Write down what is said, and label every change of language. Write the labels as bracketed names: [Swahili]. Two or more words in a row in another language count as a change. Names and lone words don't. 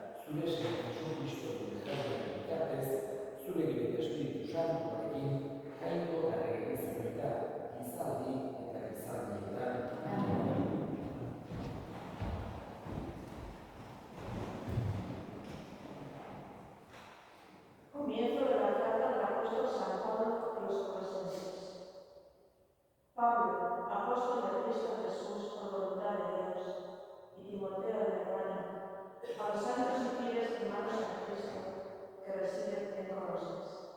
[Basque] zure Jesu Kristo duzaren bitartez, zure bere Espiritu Santuarekin, jainko eta egizurreta, gizaldi eta gizaldietan. [Spanish] Comienzo de la carta del apóstol San Pablo a los Colosenses. Pablo, apóstol de Cristo Jesús por voluntad de Dios, y Timoteo de hermano, a los santos y fieles hermanos en Cristo que residen en Colosas.